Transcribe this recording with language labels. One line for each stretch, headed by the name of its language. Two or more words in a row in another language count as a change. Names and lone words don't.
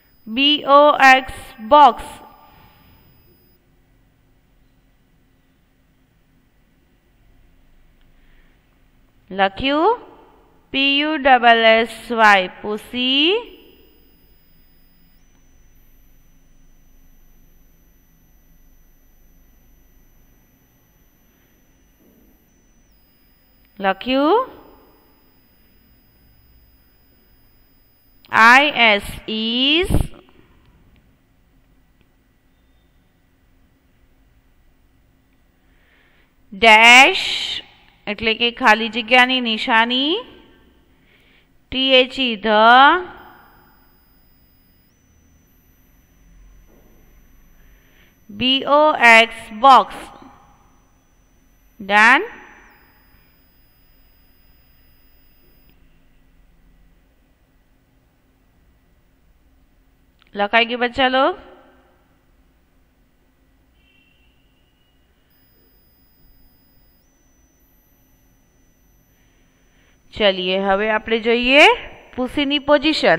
English: BOX box.
Gujarati: લખ્યું PUSSY પુસી. લખ્યું IS is. ડેશ એટલે કે ખાલી જગ્યાની નિશાની.
English: THE the. BOX box. Done.
Gujarati: લખાઈ ગયું
Hindi: बच्चा लोग?
Gujarati: ચલિए હવે આપણે જોઈએ પુસીની પોઝિશન.